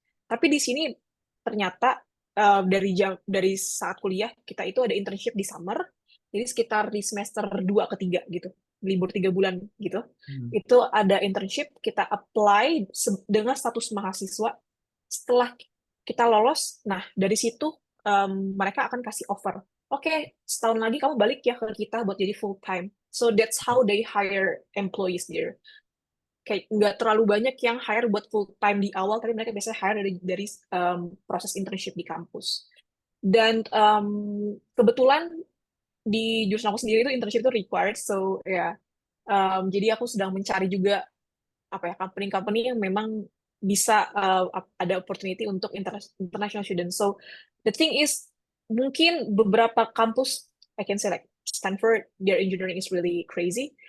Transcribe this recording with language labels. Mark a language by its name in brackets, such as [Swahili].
[Indonesian] Tapi di sini ternyata dari saat kuliah kita itu ada internship di summer, jadi sekitar di semester 2 ke 3 gitu, libur 3 bulan gitu. Itu ada internship, kita apply dengan status mahasiswa. Setelah kita lolos, nah dari situ mereka akan kasih offer. Oke, setahun lagi kamu balik ya ke kita buat jadi full time. [English] So that's how they hire employees there. [Indonesian] Kayak nggak terlalu banyak yang hire buat full time di awal, tapi mereka biasanya hire dari proses internship di kampus. Dan kebetulan di jurusan aku sendiri itu internship itu required, so ya, jadi aku sedang mencari juga apa ya company-company yang memang bisa ada opportunity untuk international students. [English] So the thing is, [Indonesian] mungkin beberapa kampus, [English] I can say like Stanford, their engineering is really crazy.